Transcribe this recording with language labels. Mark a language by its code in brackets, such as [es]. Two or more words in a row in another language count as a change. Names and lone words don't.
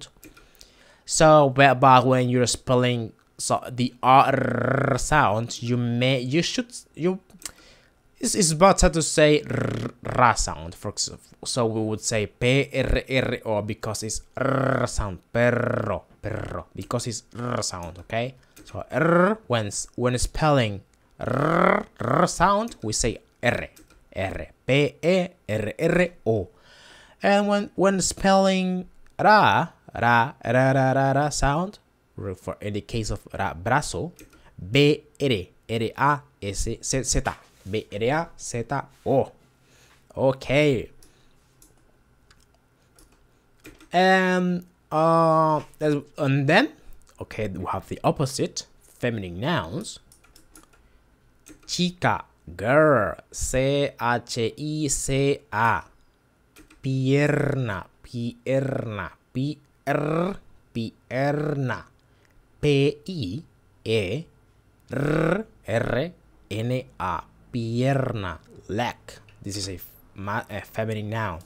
[en] So, but when you're spelling the r sound, it's better to say ra sound. So we would say p-r-r, or because it's r sound, perro, because it's r sound. Okay, so r, when spelling r sound, we say r, p-e-r-r-o. And when spelling ra sound, for in the case of brazo, b-r-a-s-z, b-r-a-z-o. Okay. And then, okay, we have the opposite, feminine nouns. Chica, girl, C-H-I-C-A. [es] Pierna, pierna, pierna, P-I-E-R-R-N-A, pierna, [en] leg. This is a feminine noun.